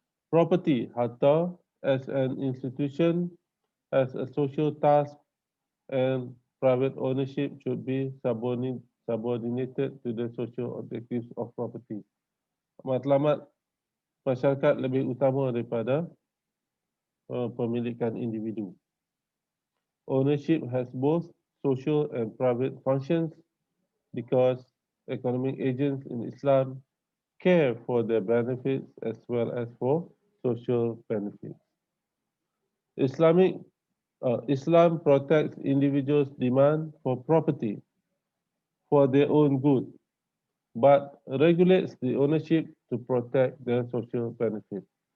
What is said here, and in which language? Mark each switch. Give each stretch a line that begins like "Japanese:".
English: Property, harta, as an institution, as a social task, and private ownership should be subordinated to the social objectives of property.
Malay: Matlamat masyarakat lebih utama daripada pemilikan individu.
English: Ownership has both social and private functions because economic agents in Islam care for their benefits as well as for social benefits. Islam protects individuals' demand for property for their own good, but regulates the ownership to protect their social benefits.